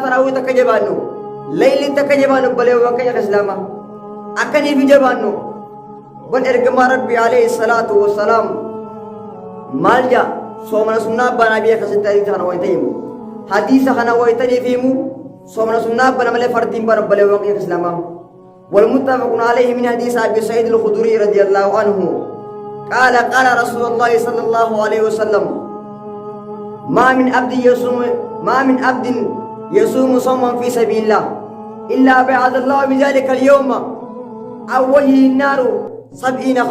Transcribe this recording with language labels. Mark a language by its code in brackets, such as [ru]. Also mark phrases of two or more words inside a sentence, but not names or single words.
[om] raawwii takka jabaannu layliin takka jabaannu abbaleewwan keenya ka islaamaa akkaniif jabaannu wan ergamaa rabbii [ar] عليه الصلاة والسلام [om] maal jaa soomana sunnaa banaa biyya akkasitti hadiisa kana wayita himu hadiisa kana wayitaniif himu soomana sunnaa bana malee fardiin bana abbaleewwan keenya ka islaamaa [ar] والمتفق عليه من حديث أبي سعيد الخدري رضي الله عنه قال قال رسول الله صلى الله عليه وسلم ما من عبد يصوم صوما في سبيل الله إلا بعد الله بذلك اليوم عن وجهه النار 70